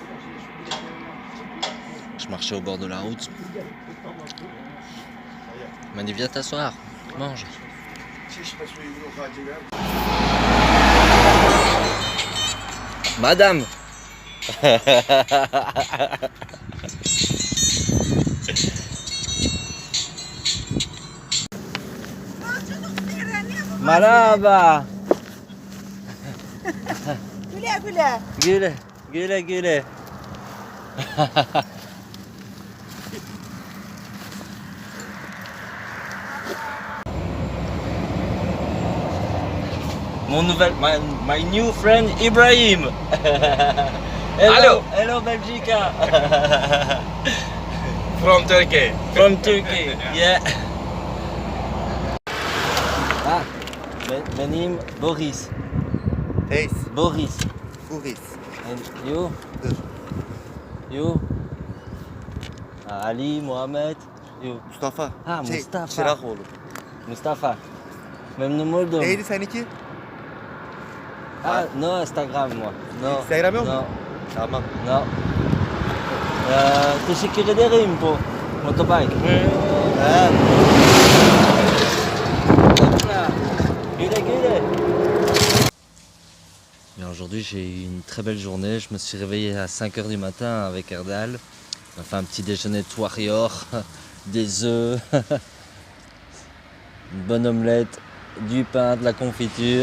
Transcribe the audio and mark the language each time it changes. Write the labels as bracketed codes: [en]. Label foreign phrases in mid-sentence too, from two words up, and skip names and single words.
[fr] Je marchais au bord de la route. Il m'a dit viens t'asseoir, mange. Madame. [tr] Merhaba. Güle güle. Güle, güle, güle. [en] my new friend Ibrahim. Hello, hello Belgica. From Turkey. From Turkey, yeah. [tr] Ah, benim Boris. Reis, Boris. Uris. [en] And you? Good. You? Ah, Ali, Mohamed. You? Mustafa. Ha, Mustafa. Çırakoğlu. [tr] Mustafa. Memnun oldum. Neydi seninki? [en] Ah, no Instagram moi. No. [tr] Instagram yok mu? [en] No. [tr] Tamam. No. Teşekkür ederim pour motorbike. Ha. [fr] Bien, aujourd'hui j'ai eu une très belle journée, je me suis réveillé à 5h du matin avec Erdal. On a fait un petit déjeuner de warrior, des œufs, une bonne omelette, du pain, de la confiture.